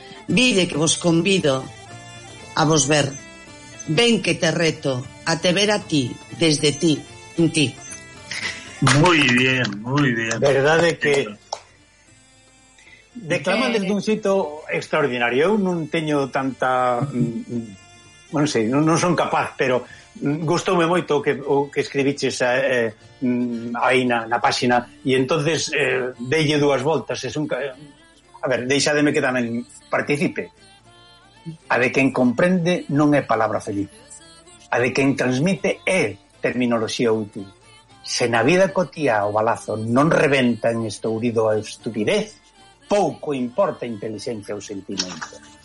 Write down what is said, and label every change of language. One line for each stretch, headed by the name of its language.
Galician: Vide que vos convido a vos ver. Ven que te reto a te ver a ti, desde ti, en ti.
Spanish: Muy bien. Verdad de que... Declama desde un sitio extraordinario.
Galician: Eu non teño tanta... Bueno, sei, non son capaz, pero gustoume moito o que escribiches aí na páxina. E entonces deille dúas voltas. Deixademe que tamén participe. A de quen comprende non é palabra feliz. A de quen transmite é terminoloxía útil. Se na vida cotía o balazo non reventa en estourido a estupidez, pouco importa a inteligencia ou sentimento.